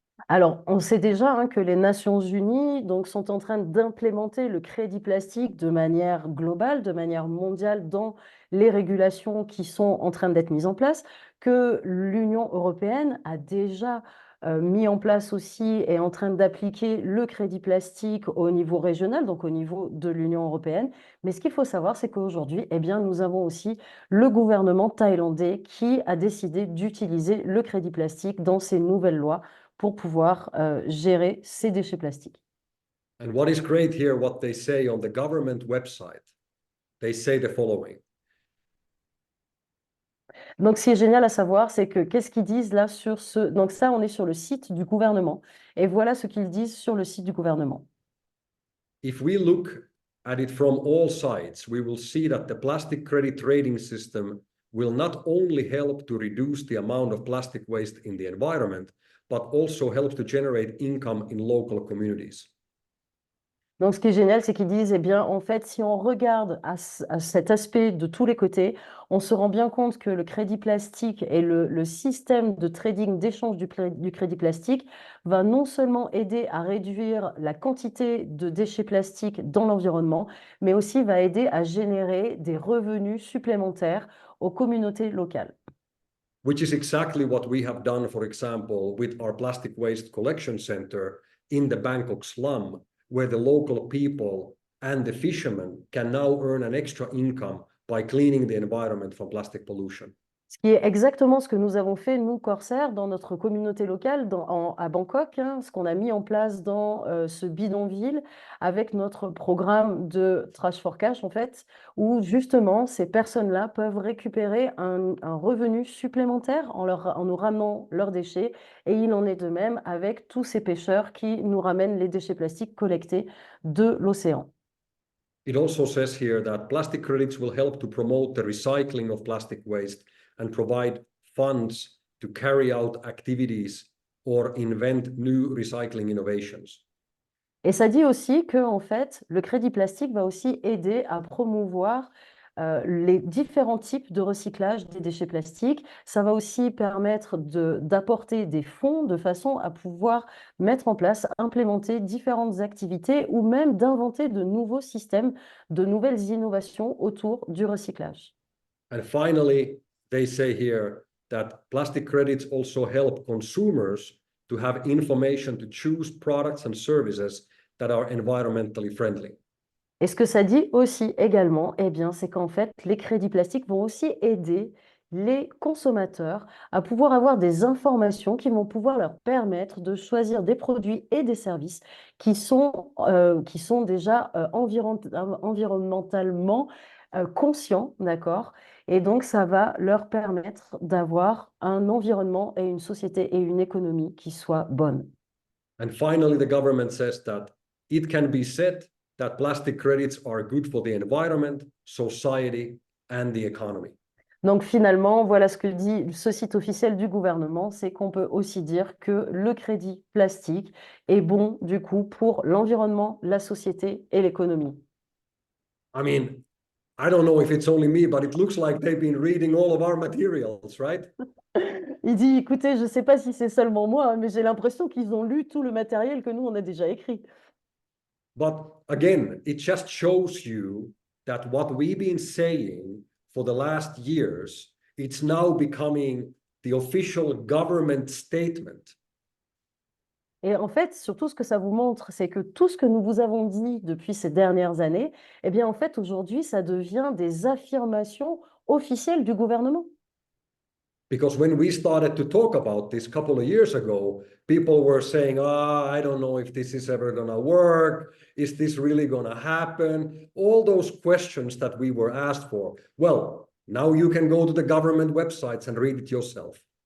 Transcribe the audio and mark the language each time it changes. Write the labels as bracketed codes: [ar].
[fr] Alors, on sait déjà que les Nations Unies donc, sont en train d'implémenter le crédit plastique de manière globale, de manière mondiale dans les régulations qui sont en train d'être mises en place, que l'Union européenne a déjà mis en place aussi et est en train d'appliquer le crédit plastique au niveau régional, donc au niveau de l'Union européenne. Mais ce qu'il faut savoir, c'est qu'aujourd'hui, eh bien, nous avons aussi le gouvernement thaïlandais qui a décidé d'utiliser le crédit plastique dans ses nouvelles lois pour pouvoir gérer ces déchets plastiques. [en] And what is great here, what they say on the government website, they say the following. [fr] Donc, ce qui est génial à savoir, c'est que qu'est-ce qu'ils disent là sur ce... Donc ça, on est sur le site du gouvernement. Et voilà ce qu'ils disent sur le site du gouvernement. [en] If we look at it from all sides, we will see that the plastic credit trading system will not only help to reduce the amount of plastic waste in the environment, but also help to generate income in local communities. [fr] Donc, ce qui est génial, c'est qu'ils disent, eh bien, en fait, si on regarde à cet aspect de tous les côtés, on se rend bien compte que le crédit plastique et le système de trading, d'échange du crédit plastique va non seulement aider à réduire la quantité de déchets plastiques dans l'environnement, mais aussi va aider à générer des revenus supplémentaires aux communautés locales. [en] Which is exactly what we have done, for example, with our plastic waste collection center in the Bangkok slum, where the local people and the fishermen can now earn an extra income by cleaning the environment from plastic pollution. [fr] Ce qui est exactement ce que nous avons fait, nous, CORSAIR, dans notre communauté locale à Bangkok, hein, ce qu'on a mis en place dans ce bidonville avec notre programme de Trash for Cash, en fait, où justement ces personnes-là peuvent récupérer un revenu supplémentaire en nous ramenant leurs déchets. Et il en est de même avec tous ces pêcheurs qui nous ramènent les déchets plastiques collectés de l'océan. [en] It also says here that plastic credits will help to promote the recycling of plastic waste and provide funds to carry out activities or invent new recycling innovations. [fr] Et ça dit aussi que, en fait, le crédit plastique va aussi aider à promouvoir les différents types de recyclage des déchets plastiques. Ça va aussi permettre d'apporter des fonds de façon à pouvoir mettre en place, implémenter différentes activités ou même d'inventer de nouveaux systèmes, de nouvelles innovations autour du recyclage. [en] And finally, they say here that plastic credits also help consumers to have information to choose products and services that are environmentally friendly. [fr] Et ce que ça dit aussi également, eh bien, c'est qu'en fait, les crédits plastiques vont aussi aider les consommateurs à pouvoir avoir des informations qui vont pouvoir leur permettre de choisir des produits et des services qui sont déjà environnementalement conscients, d'accord? Et donc, ça va leur permettre d'avoir un environnement et une société et une économie qui soient bonnes. [en] And finally, the government says that it can be said that plastic credits are good for the environment, society, and the economy. [fr] Donc finalement, voilà ce que dit ce site officiel du gouvernement, c'est qu'on peut aussi dire que le crédit plastique est bon du coup pour l'environnement, la société et l'économie. [en] I mean, I don't know if it's only me, but it looks like they've been reading all of our materials, right? [fr] Il dit, écoutez, je ne sais pas si c'est seulement moi, mais j'ai l'impression qu'ils ont lu tout le matériel que nous, on a déjà écrit. [en] But again, it just shows you that what we've been saying for the last years, it's now becoming the official government statement. [fr] Et en fait, surtout ce que ça vous montre, c'est que tout ce que nous vous avons dit depuis ces dernières années, eh bien en fait, aujourd'hui, ça devient des affirmations officielles du gouvernement. [en] Because when we started to talk about this a couple of years ago, people were saying, I don't know if this is ever going to work. Is this really going to happen? All those questions that we were asked for. Well, now you can go to the government websites and read it yourself.